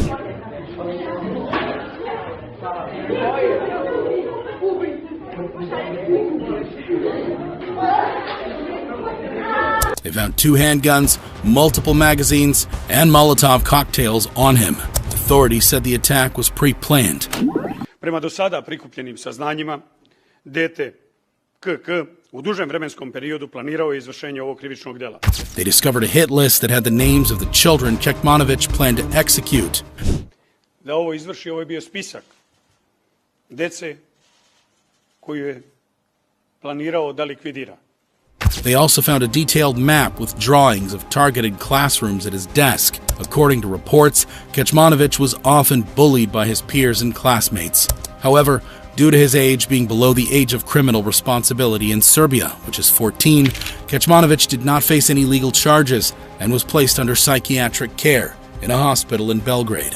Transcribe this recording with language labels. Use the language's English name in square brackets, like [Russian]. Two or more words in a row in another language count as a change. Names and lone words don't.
[English] They found 2 handguns, multiple magazines, and Molotov cocktails on him. Authorities said the attack was pre-planned. [Serbian] Prema do sada prikupljenim saznanjima, dete KK u dužem vremenskom periodu planirao je izvršenje ovog krivičnog dela. [English] They discovered a hit list that had the names of the children Kecmanovic planned to execute. [Serbian] Da ovo izvrši, ovo je bio spisak dece koju je planirao da likvidira. [English] They also found a detailed map with drawings of targeted classrooms at his desk. According to reports, Kecmanovic was often bullied by his peers and classmates. However, due to his age being below the age of criminal responsibility in Serbia, which is 14, Kecmanovic did not face any legal charges and was placed under psychiatric care in a hospital in Belgrade.